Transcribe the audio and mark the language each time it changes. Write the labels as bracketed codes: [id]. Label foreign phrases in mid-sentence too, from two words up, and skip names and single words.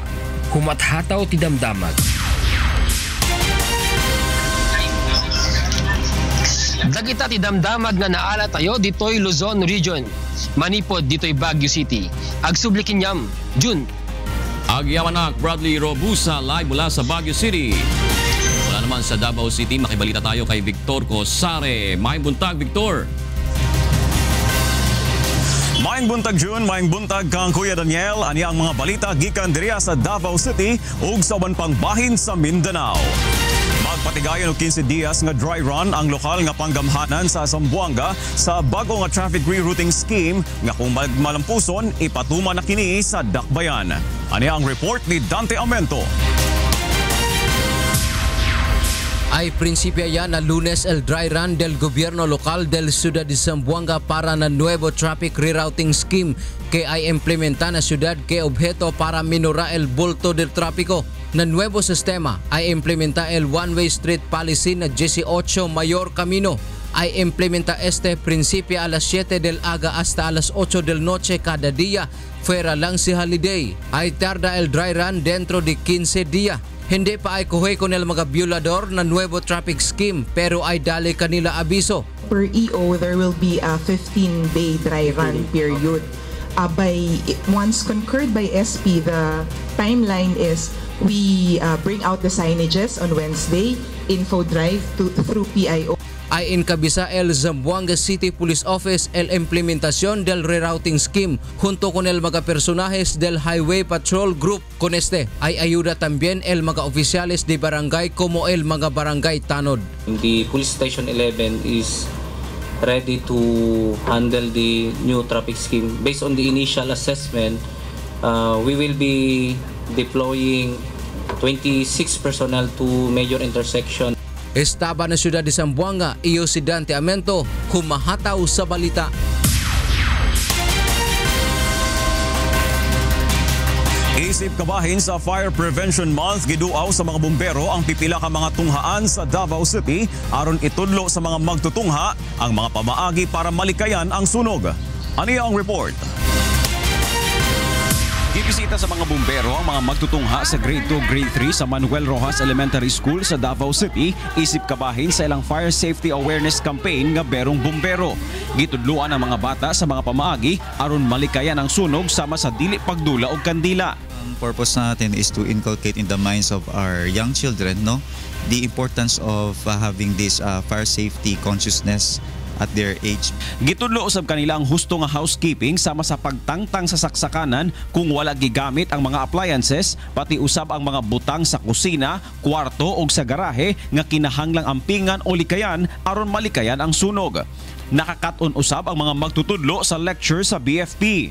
[ilo] Humathataw ti damdamag. Dagita ti damdamag nga naala tayo ditoy Luzon Region. Manipod ditoy Baguio City. Agsublikin yam, Jun. Agyawanak Bradley Robuza live [tl] mula sa [ilo] Baguio City. [tl] Wala naman sa Davao City, makibalita tayo kay Victor Cosare. [ceb] Maayong buntag, Victor. Maayong buntag Jun, maayong buntag kang Kuya Daniel. Ani ang mga balita gikan diriya sa Davao City ug sa uban pang bahin sa Mindanao. Magpatigayon og 15 dias nga [en] dry run [ceb] ang lokal nga panggamhanan sa Zamboanga sa bago nga [en] traffic rerouting scheme [ceb] nga kung malampuson ipatuma na kini sa Dakbayan. Ani ang report ni Dante Amento. [cbk] Ay prinsipyo yan na Lunes el [en] dry run [cbk] del gobierno lokal del Ciudad de Zamboanga para na nuevo [en] traffic rerouting scheme [cbk] que ay implementa na ciudad que objeto para minorar el bulto del tráfico. Na nuevo sistema ay implementa el [en] one-way street policy [cbk] na 18 Mayor Camino. Ay implementa este prinsipyo a las 7 del aga hasta a las 8 del noche cada día. Fuera lang si holiday. Ay tarda el [en] dry run [cbk] dentro de 15 días. Hindi pa ay kuhay con el mga violador na nuevo [en] traffic scheme [cbk] pero ay dali kanila abiso. [en] Per EO, there will be a 15-day dry run period. Once concurred by SP, the timeline is we bring out the signages on Wednesday, info drive through PIO. [cbk] Ay encabeza el Zamboanga City Police Office el implementación del rerouting scheme junto con el mga personajes del Highway Patrol Group. Con este ay ayuda también el mga oficiales de barangay como el mga barangay tanod. [en] The Police Station 11 is ready to handle the new traffic scheme. Based on the initial assessment, we will be deploying 26 personnel to major intersection. [cbk] Estaba na siyudad de Zamboanga, iyo si Dante Amento, humahataw sa balita. [ceb] Isip kabahin sa Fire Prevention Month, giduaw sa mga bumbero ang pipila ka mga tunghaan sa Davao City aron itudlo sa mga magtutungha ang mga pamaagi para malikayan ang sunog. Aniya ang report. Gibisita sa mga bumbero ang mga magtutungha sa Grade 2, Grade 3 sa Manuel Rojas Elementary School sa Davao City, isip kabahin sa ilang Fire Safety Awareness Campaign nga berong bumbero. Gitudluan ang mga bata sa mga pamaagi aron malikayan ang sunog sama sa dili pagdula og kandila. [en] Ang purpose natin is to inculcate in the minds of our young children, the importance of having this fire safety consciousness at their age. [ceb] Gitudlo usab kanila ang husto nga housekeeping sama sa pagtangtang sa saksakanan kung wala gigamit ang mga appliances, pati usab ang mga butang sa kusina, kwarto o sa garahe nga kinahanglang ampingan o likayan aron malikayan ang sunog. Nakakaton usab ang mga magtutudlo sa lecture sa BFP.